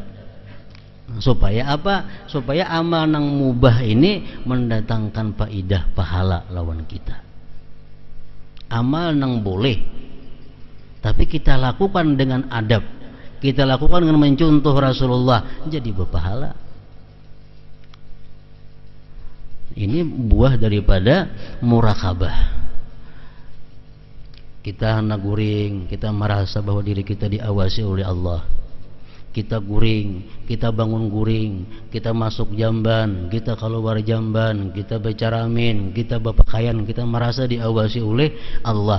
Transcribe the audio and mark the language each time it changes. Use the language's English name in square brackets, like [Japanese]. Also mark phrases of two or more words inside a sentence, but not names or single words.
[Indonesian] Supaya apa? Supaya amal yang mubah ini mendatangkan faidah pahala lawan kita. Amal yang boleh, tapi kita lakukan dengan adab, kita lakukan dengan mencontoh Rasulullah, jadi berpahala. Ini buah daripada muraqabah. Kita hendak guring, kita merasa bahwa diri kita diawasi oleh Allah. Kita guring, kita bangun guring, kita masuk jamban, kita keluar jamban, kita bicara amin, kita berpakaian, kita merasa diawasi oleh Allah.